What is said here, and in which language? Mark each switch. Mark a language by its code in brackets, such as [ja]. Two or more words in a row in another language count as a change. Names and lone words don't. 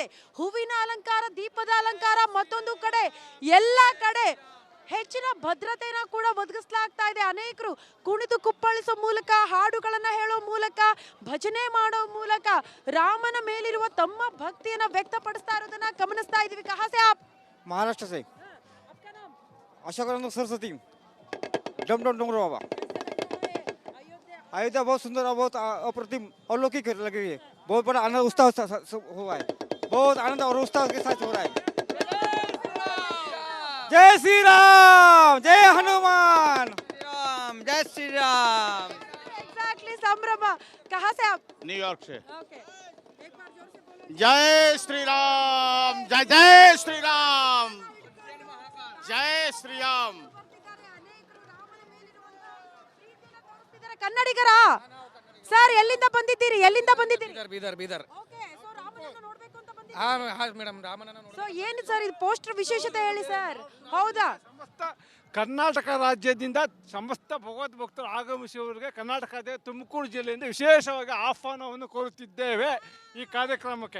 [kn] ಹೂವಿನ ಅಲಂಕಾರ, ದೀಪದ ಅಲಂಕಾರ, ಮತ್ತೊಂದು ಕಡೆ ಎಲ್ಲ ಕಡೆ ಹೆಚ್ಚಿನ ಭದ್ರತೆನ ಕೂಡ ಒದಗಿಸಲಾಗ್ತಾ ಇದೆ. ಅನೇಕರು ಕುಣಿದು ಕುಪ್ಪಳಿಸೋ ಮೂಲಕ, ಹಾಡುಗಳನ್ನ ಹೇಳೋ ಮೂಲಕ, ಭಜನೆ ಮಾಡೋ ಮೂಲಕ ರಾಮನ ಮೇಲಿರುವ ತಮ್ಮ ಭಕ್ತಿಯನ್ನ ವ್ಯಕ್ತಪಡಿಸ್ತಾ ಇರೋದನ್ನ ಗಮನಿಸ್ತಾ ಇದೀವಿ. [hi] कहाँ से आप? महाराष्ट्र से अशोकानंद सरस्वती, डमडम डोंगर बाबा। अयोध्या बहुत सुंदर और बहुत अप्रतिम अलौकिक लगी है। बहुत बड़ा आनंद उत्साह हुआ है, बहुत आनंद और उत्साह के साथ हो रहा है। जय श्री राम, जय हनुमान, जय श्री राम। एग्जैक्टली, संभ्रम। कहाँ से आप? न्यूयॉर्क से। ओके, एक बार जोर से बोलो। जय श्री राम, जय जय श्री राम, जय श्री राम। [kn] ಕನ್ನಡಿಗರ ಸರ್, ಎಲ್ಲಿಂದ ಬಂದಿದ್ದೀರಿ? ಬೀದರ್ ಬೀದರ್। [en] okay, so [kn] ರಾಮನನ್ನ ನೋಡಬೇಕು ಅಂತ ಬಂದಿದ್ದೀರಿ? ಹಾ ಮೇಡಮ್, ರಾಮನನ್ನ ಸೊ ಏನು ಸರ್ ಇದು ಪೋಸ್ಟರ್ ವಿಶೇಷತೆ ಹೇಳಿ ಸರ್. ಹೌದಾ? ಸಮಸ್ತ ಕರ್ನಾಟಕ ರಾಜ್ಯದಿಂದ ಸಮಸ್ತ ಭಗವದ್ ಭಕ್ತರು ಆಗಮಿಸುವವರಿಗೆ ಕರ್ನಾಟಕದ ತುಮಕೂರು ಜಿಲ್ಲೆಯಿಂದ ವಿಶೇಷವಾಗಿ ಆಹ್ವಾನವನ್ನು ಕೋರುತ್ತಿದ್ದೇವೆ ಈ ಕಾರ್ಯಕ್ರಮಕ್ಕೆ.